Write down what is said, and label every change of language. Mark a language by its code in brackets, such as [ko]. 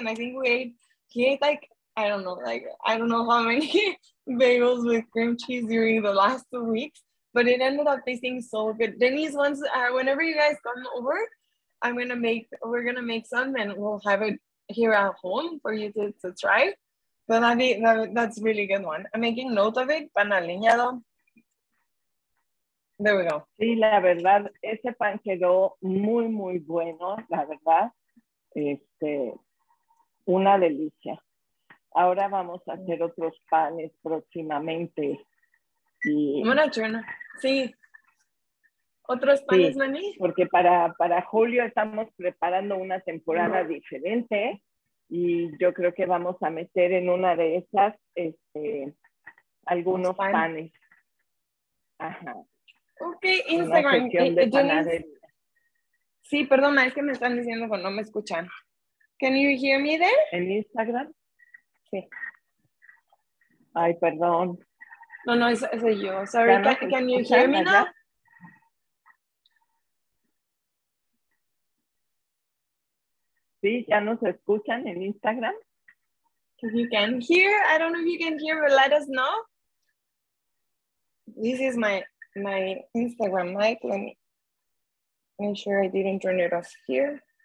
[en] And I think he ate like, I don't know how many bagels with cream cheese during the last 2 weeks, but it ended up tasting so good. Denise, whenever you guys come over, we're gonna make some and we'll have it here at home for you to try. But that's really good one. I'm making note of it, pan aliñado. There we go. [es] Sí, la verdad, ese pan quedó muy, muy bueno, la verdad. Una delicia. Ahora vamos a hacer otros panes próximamente. Una chona. Sí. ¿Otros panes, Nani? Sí, porque para julio estamos preparando una temporada diferente y yo creo que vamos a meter en una de esas algunos panes. Ajá. [en] Ok, Instagram. [es] Sí, perdona, es que me están diciendo que no me escuchan. [en] Can you hear me there? [es] ¿En Instagram? Sí. Ay, perdón. No, ese soy yo. [en] Sorry, can you hear me now? [es] Sí, ¿ya nos escuchan en Instagram? [en] If you can hear, I don't know if you can hear, but let us know. This is my Instagram mic. Let me make sure I didn't turn it off here.